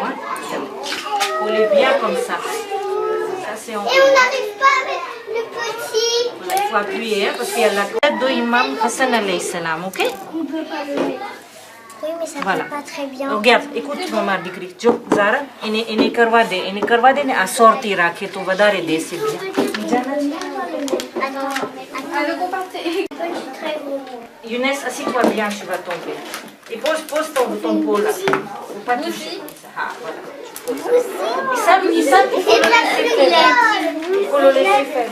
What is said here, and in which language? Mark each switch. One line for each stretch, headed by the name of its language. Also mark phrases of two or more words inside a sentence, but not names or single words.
French: Hein. Collez bien comme ça. Ça c'est en. Et on n'arrive pas à mettre le petit. Voilà, il faut appuyer, hein, parce qu'il y a la tête de Imam Hassan alayhi salam, ok? On ne peut pas le mettre. Oui, mais ça ne Voilà. fait pas très bien. Regarde, écoute ma dikri. Jo, Zara,
Gujarati: એને કરવા દે ને આ સોરતી રાખે તો વધારે દેશે bien.
French: Younes, assis-toi bien, tu vas tomber. Et pose ton pot là. Faut pas toucher. Ah, voilà. Il faut le laisser faire.